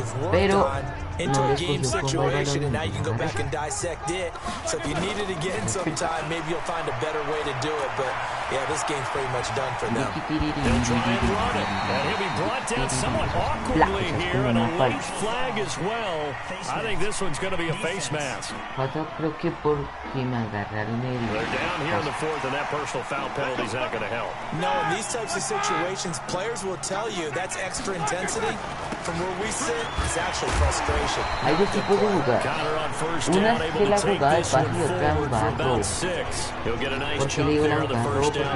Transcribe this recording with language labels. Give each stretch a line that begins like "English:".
Spanish: Pero no les cogió como el balón.
English: So if you need it again sometime, maybe you'll find a better way to do it. But yeah, this game's pretty much done for them. They'll try and run it. And he'll be brought down somewhat awkwardly here, and a late flag as well. I think this one's going to be a face mask.
Spanish: Creo que porque me agarraron el...
English: They're down here in the 4th, and that personal foul penalty is not going to help. No, in these types of situations, players will tell you that's extra intensity. From where we sit, it's actually frustration.
Spanish: Hay dos tipos de jugadas. Una es que la jugada de pase y otra jugada de robo. ¿Por qué le digo la jugada de robo?